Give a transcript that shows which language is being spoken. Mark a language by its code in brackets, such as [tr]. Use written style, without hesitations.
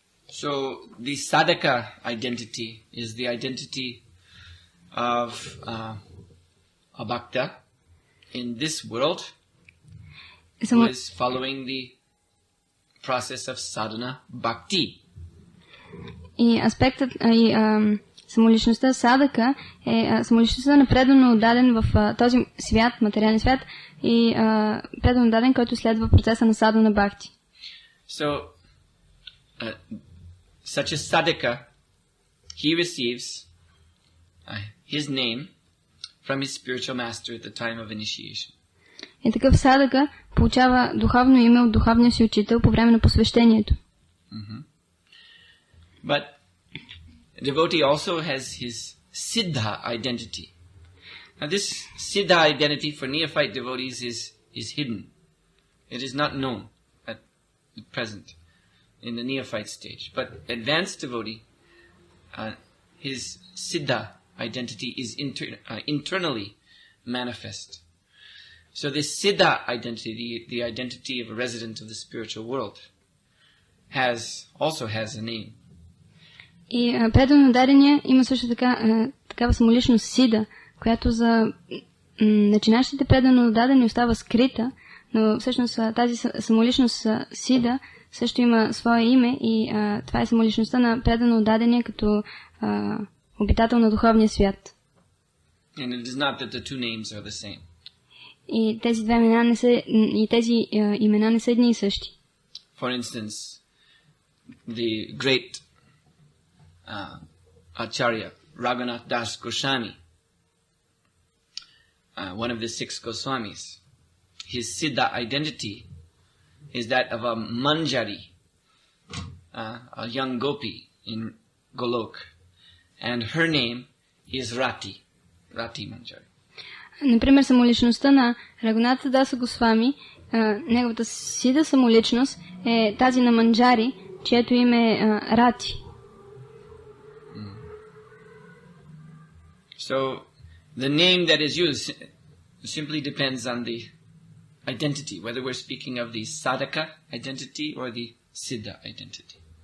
[en] So the sadhaka identity is the identity of a bhakta in this world who is following the process of sadhana bhakti. [bg] И аспектът самоличността садака е самоличността на преданодаден в този свят, материален свят, и преданодаден, който следва процеса на садана бхакти. [en] So such a sadhaka, he receives his name from his spiritual master at the time of initiation. [bg] И такъв садака получава духовно име от духовния си учител по време на посвещението. [en] But devotee also has his siddha identity. Now this siddha identity for neophyte devotees is hidden. It is not known at present in the neophyte stage. But advanced devotee, his siddha identity is internally manifest. So this siddha identity, the identity of a resident of the spiritual world, also has a name. [bg] И преданно дадения има също така такава самоличност сида, която за начинащите преданно дадени остава скрита, но всъщност тази самоличност сида също има свое име и това е самоличността на преданно дадения като обитател на духовния свят. [en] And it is not that the two names are the same. [bg] И тези две имена не са, и тези имена не са едни и същи. [en] For instance, the great Acharya Raghunath Das Goswami, one of the 6 Goswamis, his siddha identity is that of a manjari, a young gopi in Golok, and her name is Rati Manjari. [bg] Например, самоличността на Рагуната Даса Госвами, неговата сида самоличност е тази на Манджари, чието име е Рати. [en] So the name that is used simply depends on the identity, whether we're speaking of the sadhaka identity or the siddha identity.